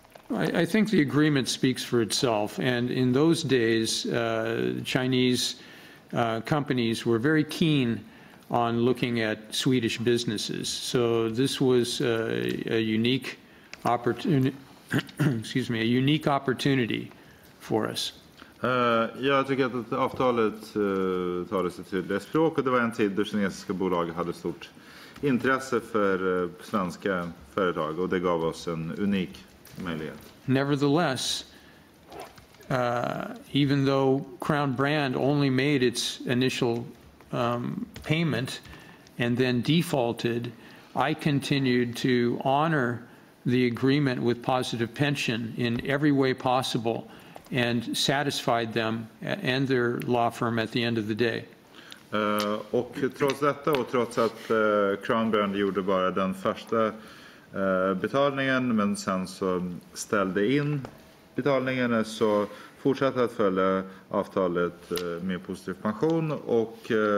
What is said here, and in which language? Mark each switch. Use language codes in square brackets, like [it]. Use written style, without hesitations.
[en] I think the agreement speaks for itself, and in those days, Chinese companies were very keen on looking at Swedish businesses. So this was a unique opportunity. Excuse me, a unique opportunity for us. [sv] Jag tycker att avtalet talar sitt tydliga språk, och det var en tid då kinesiska bolag hade stort intresse för svenska företag, och det gav oss en unik möjlighet. [en] Nevertheless, even though Crown Brand only made its initial payment and then defaulted, I continued to honor the agreement with Positive Pension in every way possible and satisfied them and their law firm at the end of the day. [sv] Och trots detta, och trots att Crown Brand gjorde bara den första betalningen, men sen så ställde in betalningarna, så fortsatte att följa avtalet med positiv pension, och